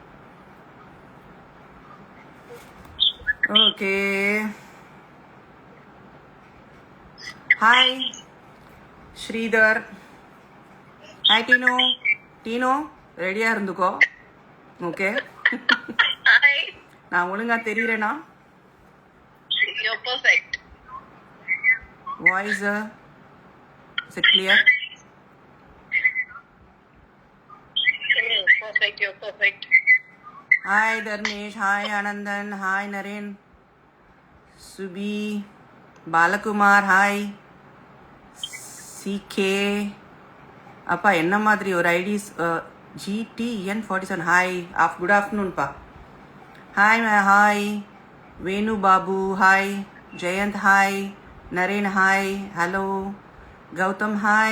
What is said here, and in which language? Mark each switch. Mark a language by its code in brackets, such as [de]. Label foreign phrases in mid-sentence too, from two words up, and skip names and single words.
[en] Okay. Hi, Sridhar. Hi, [ta] Tino. Tino, ரெடியா இருந்துக்கோ. ஓகே. [en] Hi. [ta] நான் ஒழுங்கா தெரியுறேனா? [en] You're perfect. Voice is it clear? Perfect. You're perfect. Hi, Dharmesh. Hi, Anandan. Hi, Naren. Subi. Balakumar. Hi. [ta] CK. அப்பா என்ன மாதிரி ஒரு ஐடிஸ் GTN47. [en] Hi good afternoonppa. Hi hi வேணு பாபு. ஹாய் ஜெயந்த். ஹாய் நரேன். Hi hello கௌதம். ஹாய்.